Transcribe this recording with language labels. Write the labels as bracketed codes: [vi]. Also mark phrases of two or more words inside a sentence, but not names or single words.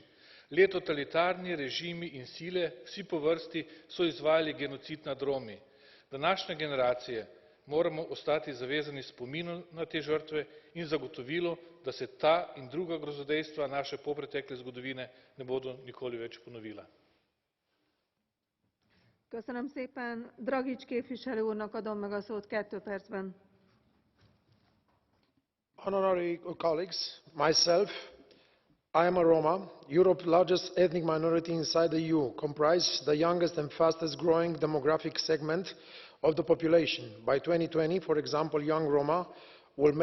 [sl] Le totalitarni režimi in sile, vsi po vrsti, so izvajali genocid nad Romi. Današnje generacije moramo ostati zavezani spominu na te žrtve in zagotovilu, da se ta in druga grozodejstva naše polpretekle zgodovine ne bodo nikoli več ponovila. [hu] Köszönöm szépen. Dragics képviselő úrnak adom meg a szót 2 percben. [en] Honorary colleagues, myself, I am a Roma, Europe's largest ethnic minority inside the EU, comprise the youngest and fastest growing demographic segment of the population. By 2020, for example, young Roma will make